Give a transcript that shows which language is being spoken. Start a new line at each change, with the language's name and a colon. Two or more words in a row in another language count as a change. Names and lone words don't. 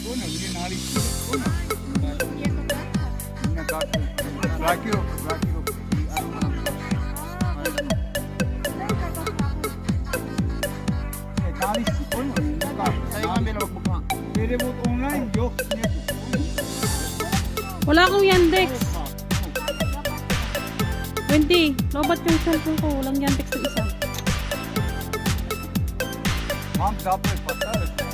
Russian: Понял? Мне наличные. Понял? Блокировка. Наличные, понял? Перевод онлайн, yok, нету.
Filipino: Wala akong Yandex. Wendy, lobat yung cellphone ko. Walang Yandex na isa.
Russian: Вам запрет поставят?